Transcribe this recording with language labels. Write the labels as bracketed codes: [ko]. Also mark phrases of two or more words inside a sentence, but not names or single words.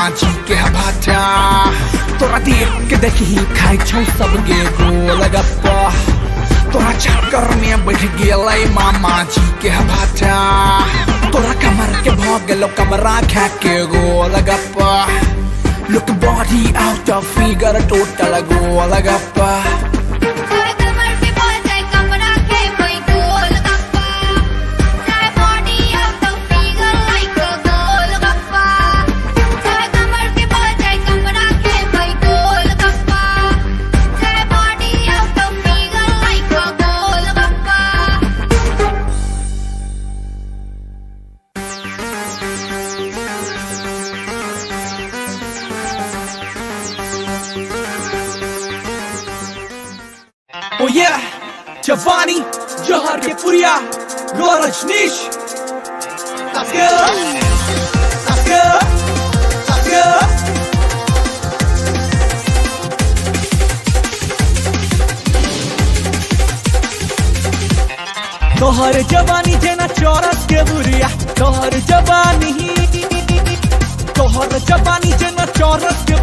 [mai] जी के भाटा तोरा देख के देखी खाई छौ सब गे गोलगप्पा तोरा चक्कर में बैठ गेलै मामा जी के भाटा तोरा कमर के भाग गेलो कमरा खा के गोलगप्पा [en] Look body out of figure total golagappa. [mai] चाहे कमर से बोझे कमरा के भाई गोलगप्पा चाहे [en] body out of figure like a [mai] गोलगप्पा चाहे कमर से बोझे कमरा के भाई गोलगप्पा चाहे [en] body out of figure like a [mai] गोलगप्पा [en] Oh yeah, Giovanni, Johar ke Puria, Rajneesh. Let's go, let's go, let's go. [mai] तोहर जवानी जेना चौरस के बुरिया तोहर जवानी जेना चौरस के